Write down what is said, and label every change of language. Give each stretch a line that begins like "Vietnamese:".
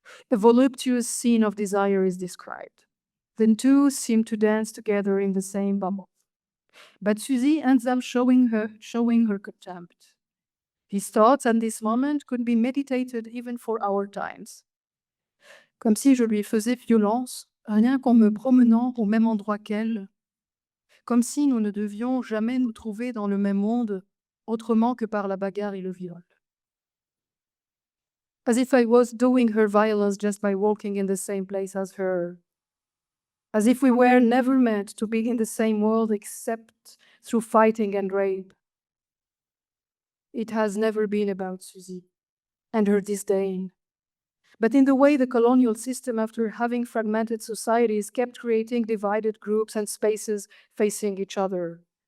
English: A voluptuous scene of desire is described. The two seem to dance together in the same bubble. But Suzy ends up showing her contempt. His thoughts at this moment could be meditated even for our times.
French: Comme si je lui faisais violence, rien qu'en me promenant au même endroit qu'elle. Comme si nous ne devions jamais nous trouver dans le même monde, autrement que par la bagarre et le viol.
English: As if I was doing her violence just by walking in the same place as her. As if we were never meant to be in the same world except through fighting and rape. It has never been about Suzy and her disdain, but in the way the colonial system, after having fragmented societies, kept creating divided groups and spaces facing each other.